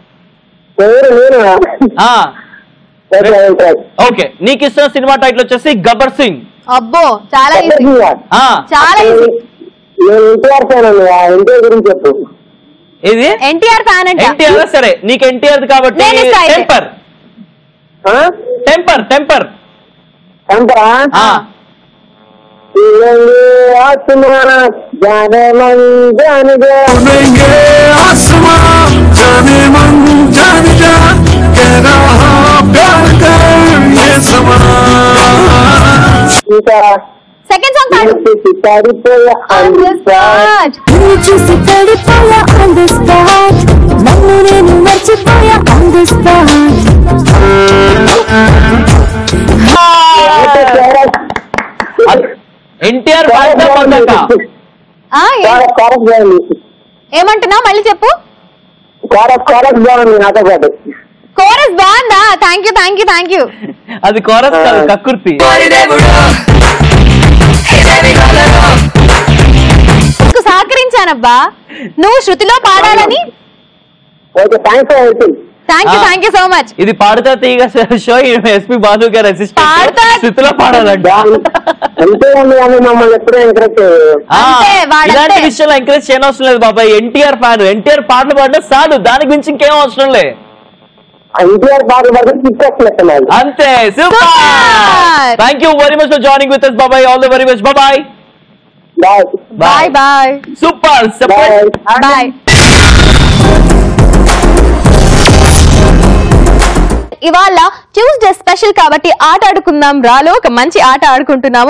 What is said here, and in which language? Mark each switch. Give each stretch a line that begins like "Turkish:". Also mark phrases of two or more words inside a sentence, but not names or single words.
Telugu: ఓకే, నీకు ఇస్తున్న సినిమా టైటిల్ వచ్చేసి గబ్బర్ సింగ్. అబ్బో చాలా ఈజీ, చాలా ఈజీ. ఇది ఎన్టీఆర్ ఫ్యాన్ అంటే ఎన్టీఆర్. సరే నీకు ఎన్టీఆర్ కాబట్టి టెంపర్. టెంపర్ టెంపర్ టెంపరా?
Hindi: जाने मन जान जा आसमां जाने मन जान जा कह रहा प्यार कर ये समा.
Telugu: సెకండ్ సాంగ్ పాడు. పడిపోయా చూసి పడిపోయా
English: on the spot,
Telugu: నన్ను నేను మర్చిపోయా
English: on the spot.
Telugu: ఎన్టీఆర్ ఏమంటున్నా మళ్ళీ చెప్పు. కోరస్ బాగుంది నాతో పాటు. కోరస్ బాగుందా?
English: thank you thank you thank you.
Telugu: అది కోరస్ కాదు, కక్కుర్తి. సహకరించానబ్బా, నువ్వు శృతిలో పాడాలని. ఓకే,
English: thank you so much.
Telugu: ఇది పాడుతా తీగ షో ఎస్పీ బాలు గారు అసిస్టెంట్ స్థితిలో పాడాలంట. ఇలాంటి విషయాలు ఎంకరేజ్ చేయడం అవసరం లేదు బాబాయ్. ఎన్టీఆర్ ఫ్యాన్, ఎన్టీఆర్ పాటలు పాడినా చాలు, దానికి మించి ఇంకేం అవసరం లే. అంతే. సూపర్,
English: thank you very much for joining with us బాబాయ్. all the very much. bye bye bye.
Telugu: సూపర్, బాయ్. ఇవాళ
English: Tuesday special
Telugu: కాబట్టి ఆట ఆడుకుందాం రాలో ఒక మంచి ఆట ఆడుకుంటున్నాము.